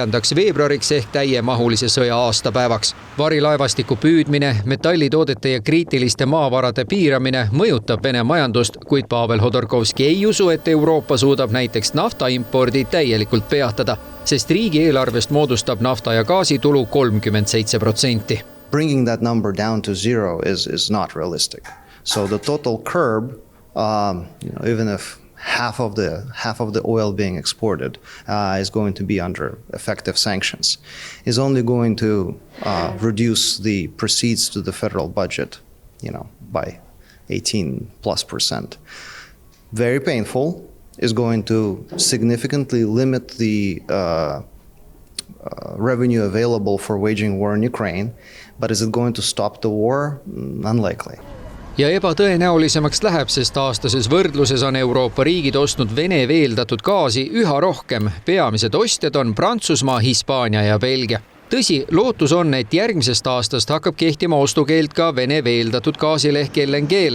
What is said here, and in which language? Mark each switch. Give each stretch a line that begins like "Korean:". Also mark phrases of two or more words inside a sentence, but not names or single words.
Estonian: veebruariks ehk täiemahulise sõja aastapäevaks. Varilaevastiku püüdmine, metallitoodete ja kriitiliste maavarade piiramine mõjutab Vene majandust, kuid Pavel Hodorkovski ei usu, et Euroopa suudab näiteks nafta impordi täielikult peatada, sest riigi eelarvest moodustab nafta ja gaasi tulu 37%.
English: Bringing that number down to zero is not realistic. So the total curb, even if half of the oil being exported is going to be under effective sanctions, is only going to reduce the proceeds to the federal budget, by 18+%. Very painful, is going to significantly limit the revenue available for waging war in Ukraine, but is it going to stop the war? Unlikely.
Estonian: Ja ebatõenäolisemaks läheb, sest aastases võrdluses on Euroopa riigid ostnud Vene veeldatud gaasi üha rohkem. Peamised ostjad on Prantsusmaa, Hispaania ja Belgia. tõsi, lootus on, et järgmisest aastast hakkab kehtima ostukeeld ka Vene veeldatud gaasile ehk LNG-le.